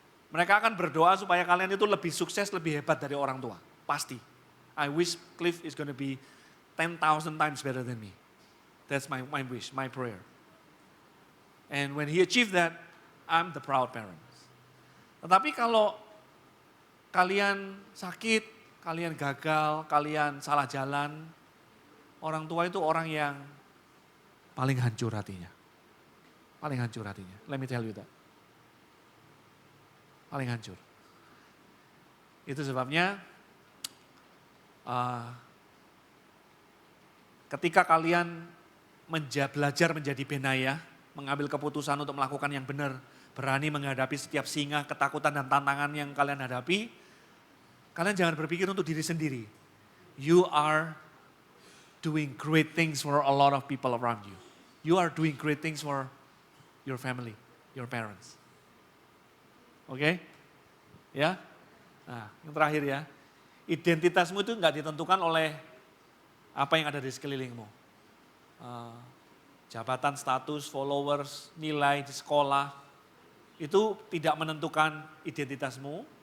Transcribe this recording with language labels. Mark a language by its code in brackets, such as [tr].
[id] Mereka akan berdoa supaya kalian itu lebih sukses, lebih hebat dari orang tua. Pasti. [en] I wish Cliff is going to be 10,000 times better than me. That's my wish, my prayer. And when he achieved that, I'm the proud parent. [id] Tetapi kalau kalian sakit, kalian gagal, kalian salah jalan, orang tua itu orang yang paling hancur hatinya. Paling hancur hatinya. [en] Let me tell you that. [id] Paling hancur. Itu sebabnya ketika kalian belajar menjadi benayah, mengambil keputusan untuk melakukan yang benar, berani menghadapi setiap singa, ketakutan dan tantangan yang kalian hadapi, kalian jangan berpikir untuk diri sendiri. [en] You are doing great things for a lot of people around you. You are doing great things for your family, your parents. [id] Oke? Ya? Nah, yang terakhir ya. Identitasmu itu enggak ditentukan oleh apa yang ada di sekelilingmu. Jabatan, status, followers, nilai di sekolah, itu tidak menentukan identitasmu.